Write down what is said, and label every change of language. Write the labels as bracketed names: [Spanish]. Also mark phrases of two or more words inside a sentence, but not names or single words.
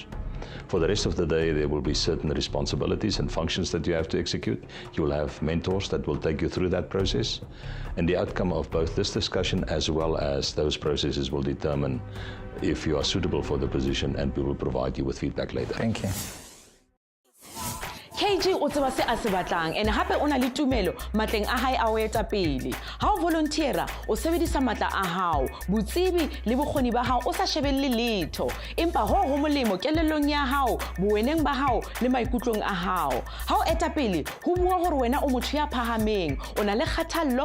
[English] For the rest of the day, there will be certain responsibilities and functions that you have to execute. You will have mentors that will take you through that process. And the outcome of both this discussion as well as those processes will determine if you are suitable for the position, and we will provide you with feedback later. Thank you. [Southern Sotho] KG o tseba se a se batlang ene hape o na le tumelo matleng a hae a o eta pele ha o volunteera o sebedisa matla a hao botsebi le bokgoni ba hao o sa shebelle letho empa ho molemo kelellong ya hao boweneng ba hao le maikutlong a hao ha o eta pele ho bua hore wena o motho ya phahameng o na le kgathallo